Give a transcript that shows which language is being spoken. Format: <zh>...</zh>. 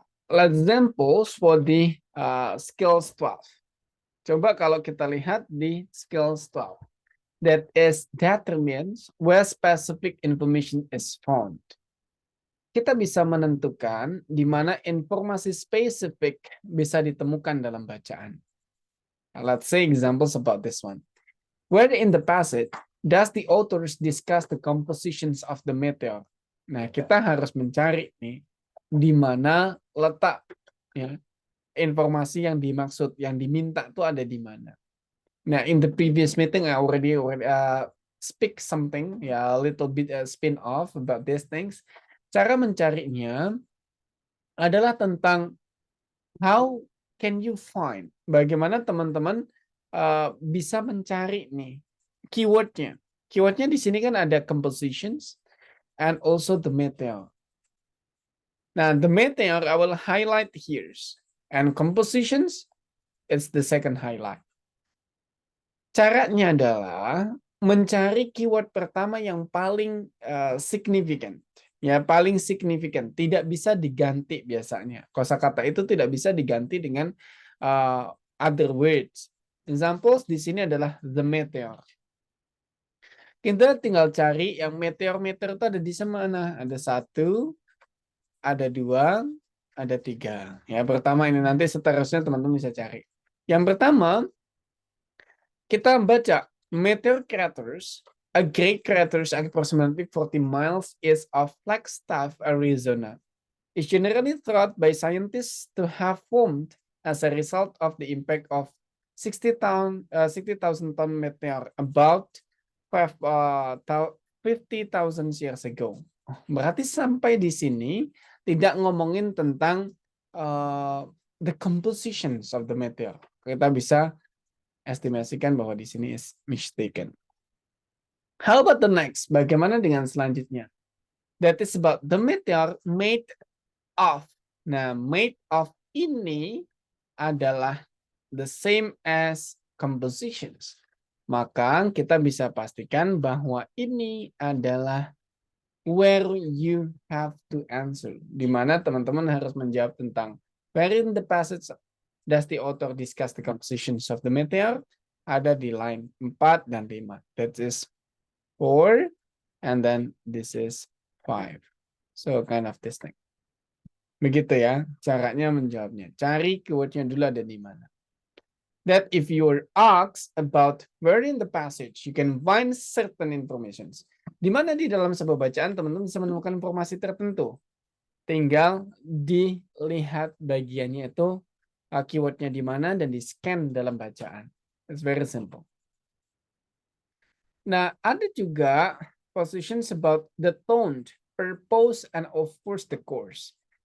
<en>Examples for the skills 12.</en> <id>Coba kalau kita lihat di</id> <en>skills 12. That is determines where specific information is found.</en> <id>Kita bisa menentukan di mana informasi spesifik bisa ditemukan dalam bacaan.</id> <en>Let's say examples about this one. Where in the passage does the authors discuss the compositions of the meteor?</en> <id>Nah, kita harus mencari nih di mana letak ya, informasi yang dimaksud, yang diminta itu ada di mana.</id> <en>Nah, in the previous meeting I already speak something, ya, a little bit spin off about these things.</en> <id>Cara mencarinya adalah tentang</id> <en>how can you find,</en> <id>bagaimana teman-teman bisa mencari nih keywordnya. Keywordnya di sini kan ada</id> <en>compositions and also the meteor. Nah, the meteor I will highlight here, and compositions it's the second highlight.</en> <id>Caranya adalah mencari keyword pertama yang paling signifikan. Ya, paling signifikan, tidak bisa diganti biasanya. Kosakata itu tidak bisa diganti dengan</id> <en>other words.</en> <id>Examples di sini adalah the meteor. Kita tinggal cari yang meteor-meteor itu ada di mana? Ada 1, ada 2, ada 3. Ya, pertama ini nanti seterusnya teman-teman bisa cari. Yang pertama, kita baca</id> <en>meteor craters, a great craters approximately 40 miles east of Flagstaff, Arizona, is generally thought by scientists to have formed as a result of the impact of 60,000 ton meteor about 50,000 years ago.</en> <id>Berarti sampai di sini tidak ngomongin tentang</id> <en>the compositions of the meteor.</en> <id>Kita bisa estimasikan bahwa di sini</id> <en>is mistaken. How about the next?</en> <id>Bagaimana dengan selanjutnya?</id> <en>That is about the meteor made of. Nah, made of</en> <id>ini adalah</id> <en>the same as compositions.</en> <id>Maka kita bisa pastikan bahwa ini adalah</id> <en>where you have to answer.</en> <id>Di mana teman-teman harus menjawab tentang</id> <en>where in the passage does the author discuss the compositions of the meteor?</en> <id>Ada di line 4 dan 5.</id> <en>That is 4 and then this is 5. So kind of this thing.</en> <id>Begitu ya caranya menjawabnya. Cari keywordnya dulu ada di mana.</id> <en>That if you are asked about where in the passage, you can find certain informations.</en> <id>Di mana di dalam sebuah bacaan teman-teman bisa menemukan informasi tertentu. Tinggal dilihat bagiannya itu keywordnya di mana dan di scan dalam bacaan.</id> <en>It's very simple. Nah,</en> <id>ada juga</id> <en>positions about the tone, purpose, and of course the course.</en>